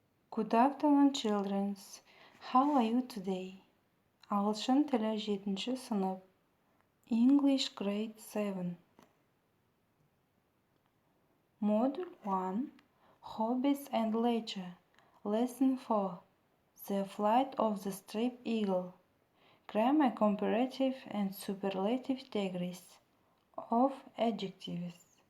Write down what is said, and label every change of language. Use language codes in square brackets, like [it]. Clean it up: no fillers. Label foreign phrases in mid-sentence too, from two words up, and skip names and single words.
[en] Good afternoon, children. How are you today? [kk] ағылшын тілі 7-ші сынып. [en] English grade 7. Module 1. Hobbies and Leisure. Lesson 4. The flight of the striped eagle. Grammar comparative and superlative degrees of adjectives.